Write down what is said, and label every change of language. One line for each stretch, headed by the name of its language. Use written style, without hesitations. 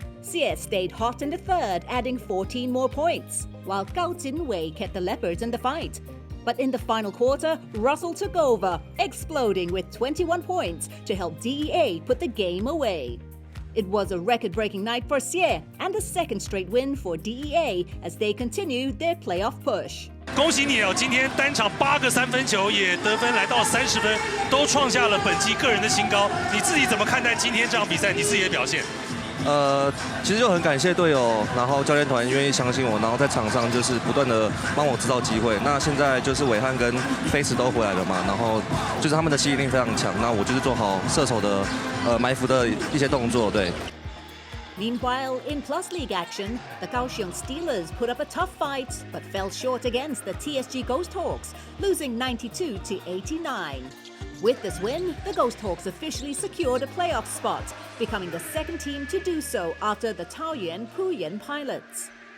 English: Chieh stayed hot in the third, adding 14 more points, while Gao Jinwei kept the Leopards in the fight. But in the final quarter, Russell took over, exploding with 21 points to help DEA put the game away. It was a record-breaking night for Chieh and a second straight win for DEA as they continued their playoff push.
Chinese: 恭喜你哦！今天单场8个3分球，也得分来到30分，都创下了本季个人的新高。你自己怎么看待今天这场比赛？你自己的表现？其实就很感谢队友，然后教练团愿意相信我，然后在场上就是不断的帮我制造机会。那现在就是伟汉跟飞驰都回来了嘛，然后就是他们的吸引力非常强。那我就是做好射手的埋伏的一些动作，对。
English: Meanwhile, in Plus League action, the Kaohsiung Steelers put up a tough fight but fell short against the TSG Ghost Hawks, losing 92-89. With this win, the Ghost Hawks officially secured a playoff spot, becoming the second team to do so after the Taoyuan Puyan Pilots.